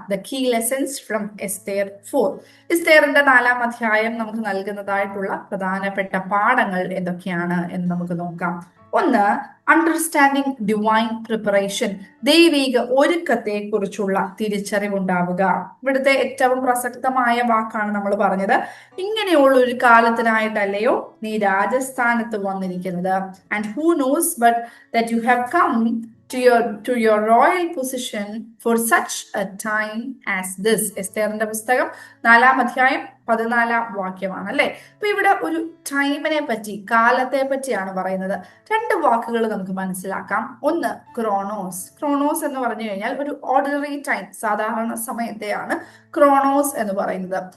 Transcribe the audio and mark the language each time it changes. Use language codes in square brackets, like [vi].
[en] The key lessons from Esther 4. [ml] എസ്തേറിന്റെ 4-ാം അധ്യായം നമുക്ക് നൽകുന്നതായിട്ടുള്ള പ്രധാനപ്പെട്ട പാഠങ്ങൾ എന്തൊക്കെയാണ് എന്ന് നമുക്ക് നോക്കാം. 1, [en] Understanding divine preparation. [ml] ദൈവിക ഒരുക്കത്തെ കുറിച്ചുള്ള തിരിച്ചറിവുണ്ടാവുക. ഇവിടുത്തെ ഏറ്റവും പ്രസക്തമായ വാക്കാണ് നമ്മൾ പറഞ്ഞത്. ഇങ്ങനെയുള്ള ഒരു കാലത്തിനായിട്ടല്ലയോ നീ രാജസ്ഥാനത്ത് വന്നിരിക്കുന്നത്. [en] And who knows but that you have come to your royal position for such a time as this. [ml] എസ്തേറിന്റെ പുസ്തകം 4-ാം അധ്യായം 14-ാം വാക്യമാണ് അല്ലെ. അപ്പൊ ഇവിടെ ഒരു ടൈമിനെ പറ്റി, കാലത്തെ പറ്റിയാണ് പറയുന്നത്. 2 വാക്കുകൾ നമുക്ക് മനസ്സിലാക്കാം. ഒന്ന് ക്രോണോസ്. ക്രോണോസ് എന്ന് പറഞ്ഞു കഴിഞ്ഞാൽ ഒരു ഓർഡിനറി ടൈം, സാധാരണ സമയത്തെയാണ് ക്രോണോസ് എന്ന് പറയുന്നത്.